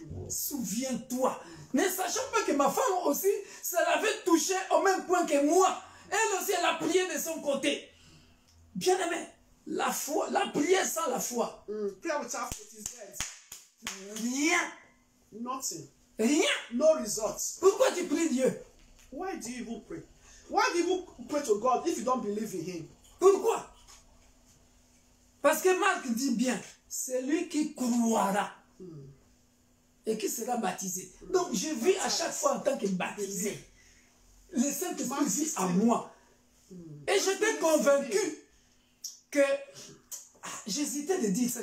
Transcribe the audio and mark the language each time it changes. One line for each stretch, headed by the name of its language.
French: Souviens-toi. Ne sachant pas que ma femme aussi, ça l'avait touché au même point que moi. Elle aussi, elle a prié de son côté. Bien aimé, la foi, la prière sans la foi.
English: Prayer without faith is dead.
French: Rien.
English: Nothing.
French: Rien.
English: No results.
French: Pourquoi tu pries Dieu?
English: Why do you even pray? Why do you even pray to God if you don't believe in Him?
French: Pourquoi? Parce que Marc dit bien, c'est lui qui croira et qui sera baptisé. Donc je vis à chaque fois en tant que baptisé. Le Saint-Esprit vit en moi. Et j'étais convaincu que... j'hésitais de dire ça.